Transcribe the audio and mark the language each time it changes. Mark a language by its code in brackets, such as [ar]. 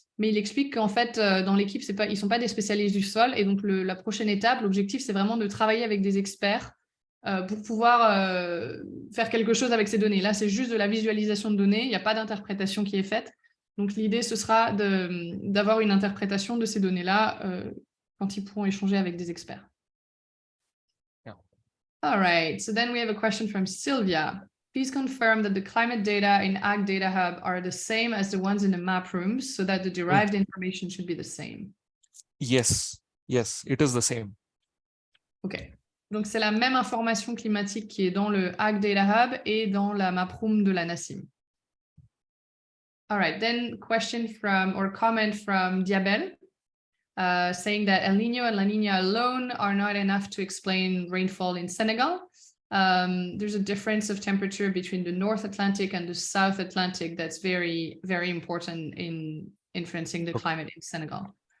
[fr] Mais il explique qu'en fait, dans l'équipe, ils ne sont pas des spécialistes du sol. Et donc, la prochaine étape, l'objectif, c'est vraiment de travailler avec des experts pour pouvoir faire quelque chose avec ces données. Là, c'est juste de la visualisation de données, il n'y a pas d'interprétation qui est faite. Donc, l'idée, ce sera d'avoir une interprétation de ces données-là quand ils pourront échanger avec des experts. [en] Yeah. All right, so then we have a question from Sylvia. Please confirm that the climate data in AgDataHub are the same as the ones in the map rooms so that the derived information should be the same. Yes, it is the same. OK. [fr] Donc, c'est la même information climatique qui est dans le AgDataHub et dans la map room de l'ANACIM. [en] All right, then question from or comment from Diabel saying that El Niño and La Niña alone are not enough to explain rainfall in Senegal. There's a difference of temperature between the North Atlantic and the South Atlantic that's very, very important in influencing the climate in Senegal.